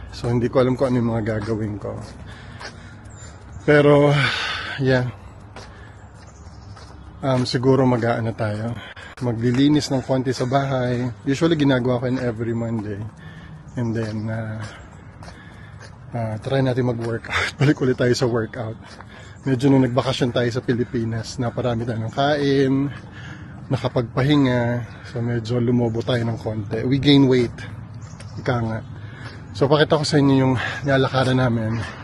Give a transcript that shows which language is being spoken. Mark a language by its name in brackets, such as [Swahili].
[Filipino] So, hindi ko alam kung ano yung mga gagawin ko. Pero, yeah. Siguro mag-aano tayo. Maglilinis ng konti sa bahay. Usually, ginagawa ko [English] in every Monday. [Filipino] And then, try natin mag-workout. Balik ulit tayo sa workout. Medyo nung nagbakasyon tayo sa Pilipinas, naparami tayo ng kain, nakapagpahinga. So, medyo lumobo tayo ng konti. [English] We gain weight. [Filipino] Ika nga. So, pakita ko sa inyo yung nilalakaran namin.